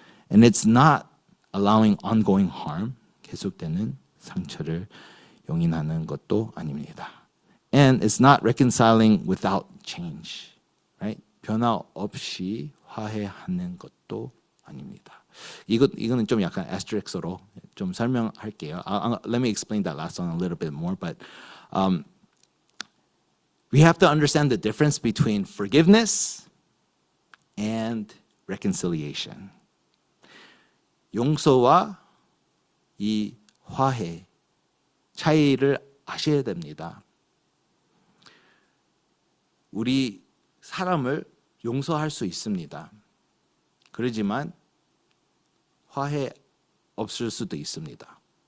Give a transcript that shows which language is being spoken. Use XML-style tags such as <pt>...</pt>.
<en>And it's not allowing ongoing harm.</en> <ko>계속되는 상처를 용인하는 것도 아닙니다.</ko> <en>And it's not reconciling without change. Right?</en> <ko>변화 없이 화해하는 것도 아닙니다. 이거는 좀 약간 asterix로 좀 설명할게요.</ko> <en>Let me explain that last one a little bit more. But we have to understand the difference between forgiveness and reconciliation.</en> <ko>용서와 이 화해 차이를 아셔야 됩니다. 우리 사람을 용서할 수 있습니다. 그러지만 화해 없을 수도 있습니다.</ko>